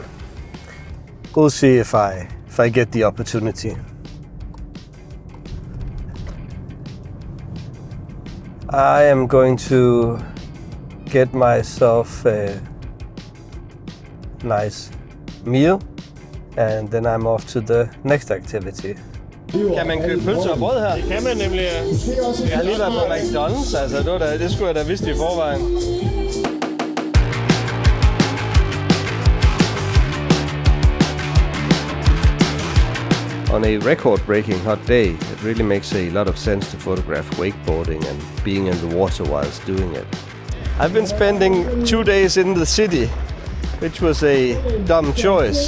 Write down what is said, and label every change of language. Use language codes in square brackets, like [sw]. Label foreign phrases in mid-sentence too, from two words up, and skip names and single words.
[en] We'll see if I get the opportunity. I am going to get myself a nice meal and then I'm off to the next activity. [da] Kan man købe pølser og brød her? Det kan man nemlig. Jeg har lige været på McDonald's, altså det skulle jeg da vidst i forvejen. [en] On a record-breaking hot day, it really makes a lot of sense to photograph wakeboarding and being in the water whilst doing it. I've been spending 2 days in the city, which was a dumb choice.